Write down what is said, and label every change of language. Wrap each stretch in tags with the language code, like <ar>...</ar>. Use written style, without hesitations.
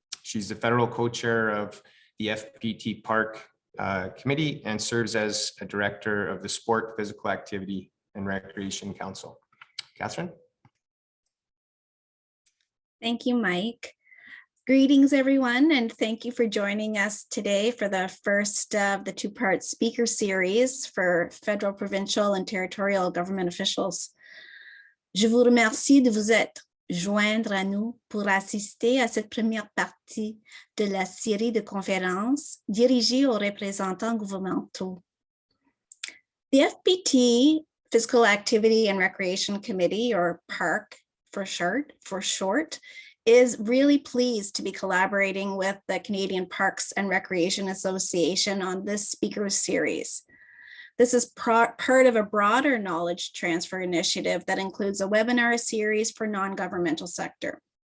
<en>She's the federal co-chair of the FPT Park Committee and serves as a director of the Sport, Physical Activity and Recreation Council. Catherine? Thank you, Mike. Greetings, everyone, and thank you for joining us today for the first of the two-part speaker series for federal, provincial, and territorial government officials.</en> <fr>Je vous remercie de vous être joindre à nous pour assister à cette première partie de la série de conférences dirigées aux représentants gouvernementaux.</fr> <en>The FPT Physical Activity and Recreation Committee, or PARC for short, is really pleased to be collaborating with the Canadian Parks and Recreation Association on this speaker series. This is part of a broader knowledge transfer initiative that includes a webinar series for non-governmental sector.</en>